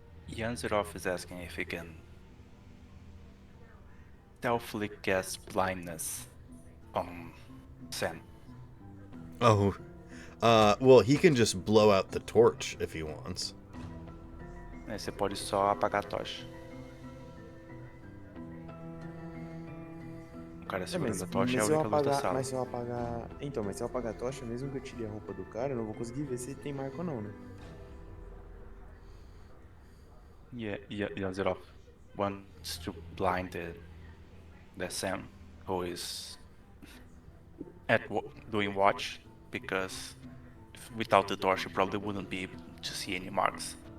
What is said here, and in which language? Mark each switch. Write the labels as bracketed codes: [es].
[en] Yanzirov is asking if he can stealthily cast blindness on Sam. Oh. Well, he can just blow out the torch if he wants. [pt] Aí você pode só apagar a tocha. O cara segurando a tocha é a única luz da sala. Mas se eu apagar. Então, mas se eu apagar a tocha, mesmo que eu tire a roupa do cara, eu não vou conseguir ver se tem marca ou não, né? [en] Yeah, Yanzirov wants to blind the Sam, who is doing watch, because without the torch you probably wouldn't be able to see any marks.